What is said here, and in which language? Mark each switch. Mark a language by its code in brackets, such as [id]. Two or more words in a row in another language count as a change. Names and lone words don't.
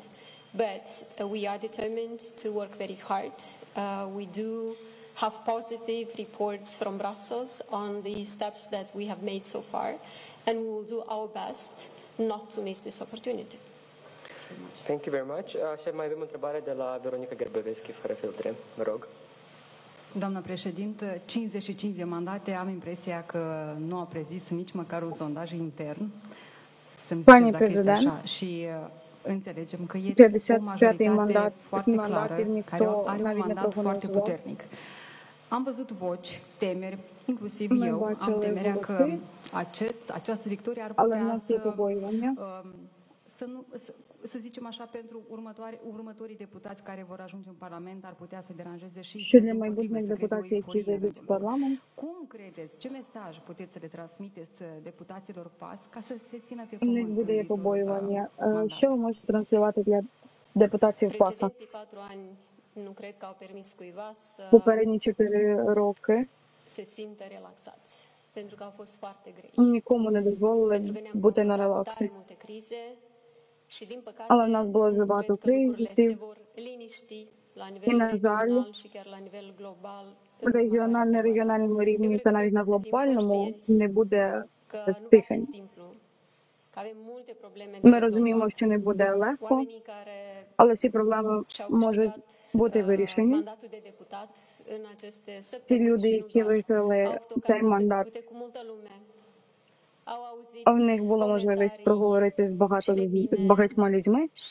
[en] But we are determined to work very hard. We do have positive reports from Brussels on the steps that we have made so far, and we will do our best not to miss this opportunity. Thank you very much. [ro] Și mai avem o întrebare de la Veronica Gerbeveschi, fără filtre. Vă rog. Doamna președintă, 55 de mandate, am impresia că nu a prezis nici măcar un sondaj intern. Să-mi ziceți dacă este așa. Și înțelegem că e o majoritate foarte clară, care are un mandat foarte puternic. Am văzut voci, temeri, inclusiv eu, am temerea că această victorie ar putea să zicem așa, pentru următorii deputați care vor ajunge în Parlament, ar putea să deranjeze și [uk] для майбутніх депутатів, які зайдуть в парламент. [ro] Cum credeți, ce mesaj puteți să le transmiteți депутатilor PAS ca să se țină pe [uk] У них [ro] cuvânt? [uk] буде є побоювання. Що ви можете транслювати для депутатів ПАСа? [ro] Precedenții 4 ani nu cred că au permis cuiva să [uk] Попередні 4 роки [ro] se simtă relaxați, pentru că au fost foarte grei. [uk] нікому не дозволили бути на релаксі. [ro] Multe crize și din păcate, [uk] Але в нас було дуже багато [ro] cred că lucrurile se [uk] кризисів. [ro] vor liniști la [uk] І, [ro] nivel [uk] на жаль, [ro] regional și chiar la nivel global. [uk] на регіональному рівні та навіть на глобальному не буде стихань. Ми розуміємо, що не буде легко, але ці проблеми можуть бути вирішені. Ті люди, які виграли цей мандат, в них була можливість проговорити з багатьма людьми.